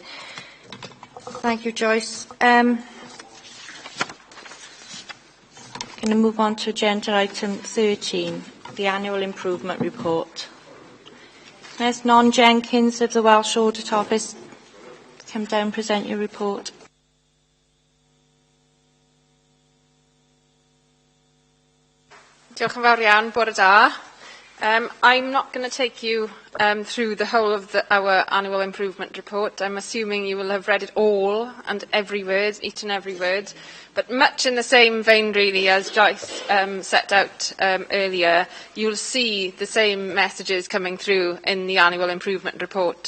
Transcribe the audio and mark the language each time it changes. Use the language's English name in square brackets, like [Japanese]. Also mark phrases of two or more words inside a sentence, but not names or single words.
[English] Thank you, Joyce. Going to move on to agenda item 13, the annual improvement report. There's Non Jenkins of the Welsh Audit Office. Come down and present your report. [Welsh] Diolch yn fawr iawn, bore da. [English] I'm not going to take you through the whole of our annual improvement report. I'm assuming you will have read it all and every word, each and every word. But much in the same vein, really, as Joyce set out earlier, you'll see the same messages coming through in the annual improvement report.